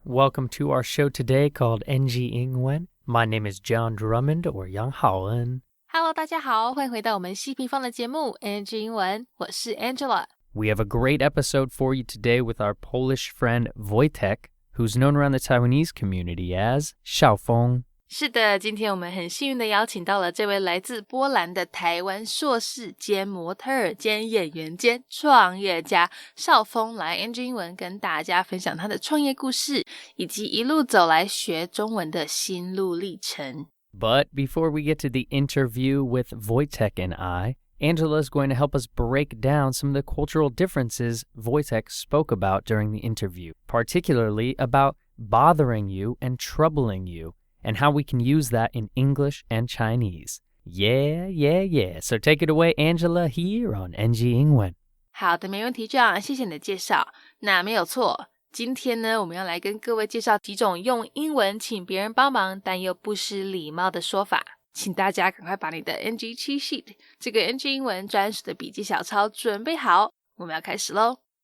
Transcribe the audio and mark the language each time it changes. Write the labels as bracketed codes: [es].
[en] Welcome to our show today called NG 英文. My name is John Drummond or Yang Haoen. [zh] Hello, 大家好，欢迎回到我们西平方的节目 NG 英文，我是 Angela。We [en] have a great episode for you today with our Polish friend Wojtek, who's known around the Taiwanese community as 邵丰。 [zh] 是的，今天我们很幸运的邀请到了这位来自波兰的台湾硕士兼模特儿兼演员兼创业家邵丰来 NG 英文跟大家分享他的创业故事，以及一路走来学中文的心路历程。 [en] But before we get to the interview with Wojtek and Angela is going to help us break down some of the cultural differences Wojtek spoke about during the interview, particularly about bothering you and troubling you.And how we can use that in English and Chinese. Yeah. So take it away, Angela, here on NG 英文。 [zh] 好的，没问题，这样谢谢你的介绍。那没有错，今天呢，我们要来跟各位介绍几种用英文请别人帮忙，但又不失礼貌的说法。请大家赶快把你的 NG cheat sheet 这个 NG 英文专属的笔记小抄准备好，我们要开始咯。